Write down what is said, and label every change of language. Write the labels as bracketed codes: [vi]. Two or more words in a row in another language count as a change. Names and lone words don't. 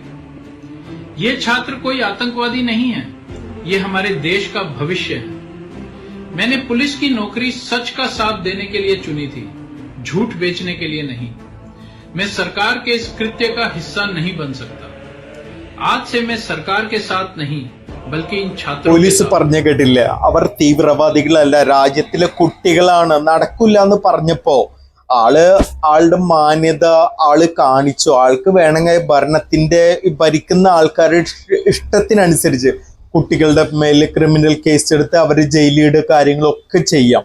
[hi] ये छात्र कोई आतंकवादी नहीं है, ये हमारे देश का भविष्य है। मैंने पुलिस की नौकरी सच का साथ देने के लिए चुनी थी, झूठ बेचने के लिए नहीं। मैं सरकार के इस कृत्य का हिस्सा नहीं बन सकता। आज से मैं सरकार के साथ नहीं बल्कि इन छात्रों [ml] പോലീസ് പറഞ്ഞു കേട്ടില്ല, അവർ തീവ്രവാദികളല്ല, രാജ്യത്തിലെ കുട്ടികളാണ്, നടക്കില്ല എന്ന് പറഞ്ഞപ്പോ ആളുടെ മാന്യത കാണിച്ചു. ആൾക്ക് വേണമെങ്കിൽ ഭരണത്തിന്റെ ഭരിക്കുന്ന ആൾക്കാരുടെ ഇഷ്ടത്തിനനുസരിച്ച് കുട്ടികളുടെ മേലെ ക്രിമിനൽ കേസ് എടുത്ത് അവര് ജയിലിയുടെ കാര്യങ്ങളൊക്കെ ചെയ്യാം.